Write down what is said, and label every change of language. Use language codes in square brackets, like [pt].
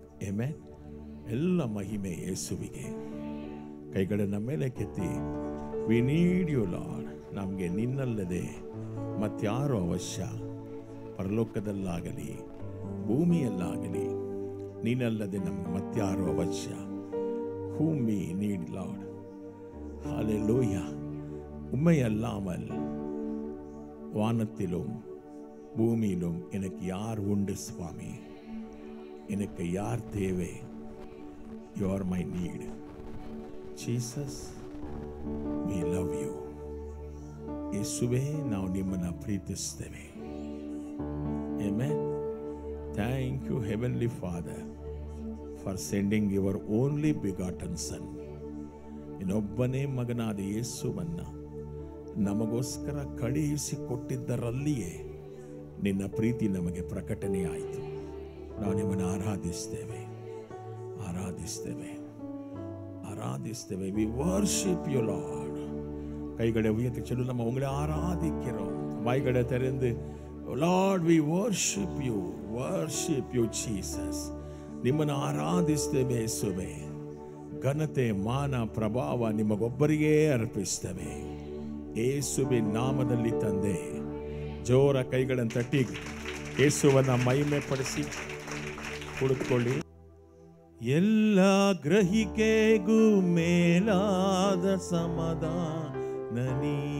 [kn] Amen. ಎಲ್ಲ ಮಹಿಮೆ ಯೇಸುವಿಗೆ. ಕೈಗಳನ್ನು ಮೇಲೆ ಕೆತ್ತಿ, [en] We need you Lord. [kn] ನಮಗೆ ನಿನ್ನಲ್ಲದೆ ಮತ್ಯಾರು ಅವಶ್ಯ? ಪರಲೋಕದಲ್ಲಾಗಲಿ ಭೂಮಿಯಲ್ಲಾಗಲಿ ನೀನಲ್ಲದೆ ನಮಗೆ ಮತ್ಯಾರು ಅವಶ್ಯ? [en] whom we need Lord. Hallelujah. [ta] உம்மையல்லாமல் வானத்திலும் பூமியிலும் எனக்கு யார் உண்டு சுவாமி? எனக்கு யார் தேவை? [en] You are my need. Jesus, we love you. [kn] ಯೇಸುವೇ, ನಾವು ನಿಮ್ಮನ್ನು ಪ್ರೀತಿಸ್ತೇವೆ. [en] Amen. Thank you, Heavenly Father, for sending your only begotten Son. [kn] ಇನ್ನೊಬ್ಬನೇ ಮಗನಾದ ಯೇಸುವನ್ನು ನಮಗೋಸ್ಕರ ಕಳುಹಿಸಿಕೊಟ್ಟಿದ್ದರಲ್ಲಿಯೇ ನಿನ್ನ ಪ್ರೀತಿ ನಮಗೆ ಪ್ರಕಟಣೆಯಾಯಿತು. ನಾವು ನಿಮ್ಮನ್ನು ಆರಾಧಿಸ್ತೇವೆ, ಆರಾಧಿಸ್ತೇವೆ, ஆராதிஸ்தேவே. [en] We worship you Lord. [ta] கைகளை உயர்த்தி சொல்லு, நம்ம உங்களை ஆராதிக்கிறோம். வாய்களை திறந்து, [en] Lord we worship you, worship you Jesus. [kn] ನಿಮ್ಮನ್ನು ಆರಾಧಿಸ್ತೇವೆ ಯೇಸುವೇ. ಘನತೆ ಮಾನ ಪ್ರಭಾವ ನಿಮಗೊಬ್ಬರಿಗೇ ಅರ್ಪಿಸ್ತೇವೆ ಯೇಸುವಿನ ನಾಮದಲ್ಲಿ ತಂದೆ. ಜೋರ ಕೈಗಳನ್ನು ತಟ್ಟಿ ಯೇಸುವನ್ನ ಮಹಿಮೆ ಪಡಿಸಿ ಕುಳಿತುಕೊಳ್ಳಿ. ಎಲ್ಲ ಗ್ರಹಿಕೆಗೂ ಮೇಲಾದ ಸಮಾಧಾನ ನೀ,